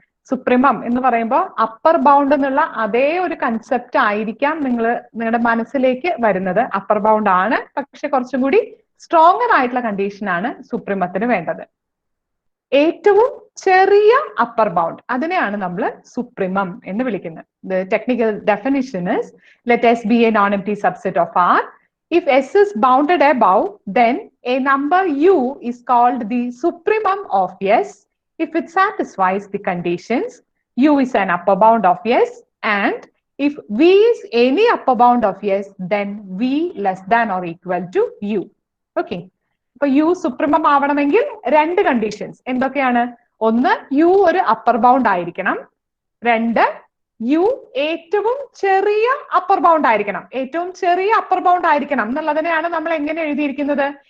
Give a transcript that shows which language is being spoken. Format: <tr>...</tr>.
<ml>Supremum എന്ന് പറയുമ്പോൾ upper bound എന്നുള്ള അതേ ഒരു കൺസെപ്റ്റ് ആയിരിക്കാം നിങ്ങളുടെ മനസ്സിലേക്ക് വരുന്നത്. അപ്പർ ബൗണ്ട് ആണ്, പക്ഷെ കുറച്ചും കൂടി സ്ട്രോങ്ങർ ആയിട്ടുള്ള കണ്ടീഷൻ ആണ് സുപ്രീമത്തിന് വേണ്ടത്. ഏറ്റവും ചെറിയ അപ്പർ ബൗണ്ട്, അതിനെയാണ് നമ്മൾ സുപ്രീമം എന്ന് വിളിക്കുന്നത്.</ml> <en>The technical definition is, let S be a non-empty subset of R. If S is bounded above, then a number U is called the supremum of S If it satisfies the conditions, U is an upper bound of S, and if V is any upper bound of S, then V less than or equal to U. Okay.</en> <ml>ഇപ്പൊ U supremum ആവണമെങ്കിൽ രണ്ട് conditions എന്തൊക്കെയാണ്? ഒന്ന്, U ഒരു upper bound ആയിരിക്കണം. രണ്ട്, U ഏറ്റവും ചെറിയ അപ്പർ ബൗണ്ട് ആയിരിക്കണം. ഏറ്റവും ചെറിയ അപ്പർ ബൗണ്ട് ആയിരിക്കണം എന്നുള്ളതിനെയാണ് നമ്മൾ എങ്ങനെ എഴുതിയിരിക്കുന്നത്?</ml>